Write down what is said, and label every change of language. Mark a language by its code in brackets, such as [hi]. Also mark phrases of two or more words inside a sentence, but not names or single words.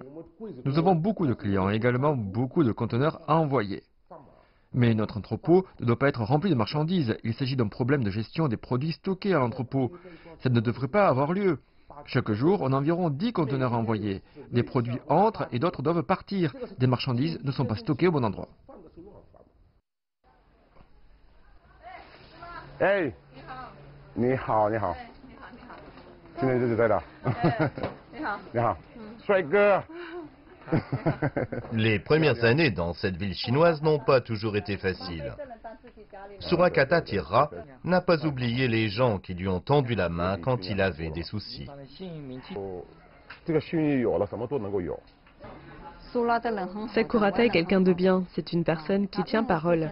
[fr] Nous avons beaucoup de clients et également beaucoup de conteneurs à envoyer. Mais notre entrepôt ne doit pas être rempli de marchandises. Il s'agit d'un problème de gestion des produits stockés à l'entrepôt. Ça ne devrait pas avoir lieu. Chaque jour, on a environ 10 conteneurs à envoyer. Des produits entrent et d'autres doivent partir. Des marchandises ne sont pas stockées au bon endroit. [zh] Hey, 你好，你好，今天日子在哪？你好，帅哥。 [fr] Les premières années dans cette ville chinoise n'ont pas toujours été faciles. Surakata Tirra n'a pas oublié les gens qui lui ont tendu la main quand il avait des soucis. Sakurata est quelqu'un de bien, c'est une personne qui tient parole.